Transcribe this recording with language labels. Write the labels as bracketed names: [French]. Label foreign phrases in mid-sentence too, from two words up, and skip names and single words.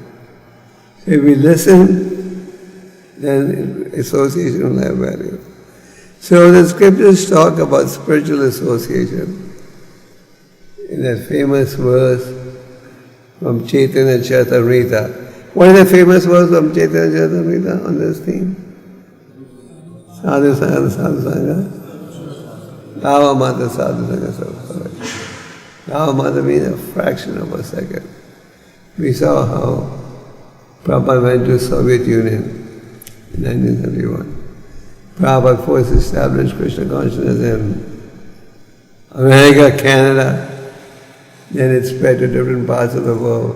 [English] So if we listen, then association will have value. So the scriptures talk about spiritual association. In that famous verse from Chaitanya Charitamrita. What is the famous verse from Chaitanya Charitamrita on this theme? [Bangla] সাধুসঙ্গ, সাধুসঙ্গ. লব মাত্র সাধু সঙ্গ সাধু. লব মাত্র [English] means a fraction of a second. We saw how Prabhupada went to Soviet Union in 1971. Prabhupada first established Krishna consciousness in America, Canada. Then it spread to different parts of the world.